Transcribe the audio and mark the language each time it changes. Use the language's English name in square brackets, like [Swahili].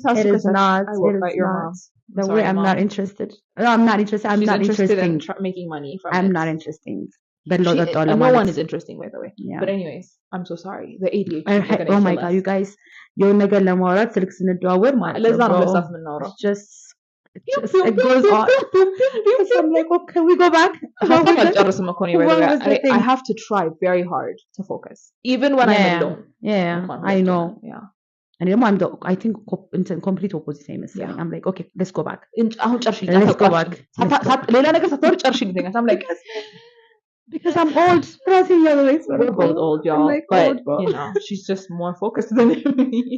[English] it is not your mom the way I'm not interested I'm not interested in making money from I'm it. not interested but no one is interesting by the way yeah. But anyways I'm so sorry the ADHD oh my god you guys [Amharic] የሆነ ነገር ለማውራት ስልክ ስንደዋወል ማለት ለዛ ነው ለሳፍ የምናወራው [English] just it goes on so I'm like okay we go back I have to try very hard to focus even when I'm alone I know and then I think complete opposite [Amharic] አይመስለኝ [English] I'm like okay let's go back [Amharic] አሁን ጨርሽ [English] let's go back [Amharic] ሌላ ነገር ሳትወር ጨርሽ ልትኛ [English] I'm like because I'm old we're both old y'all like, but you know she's just more focused than me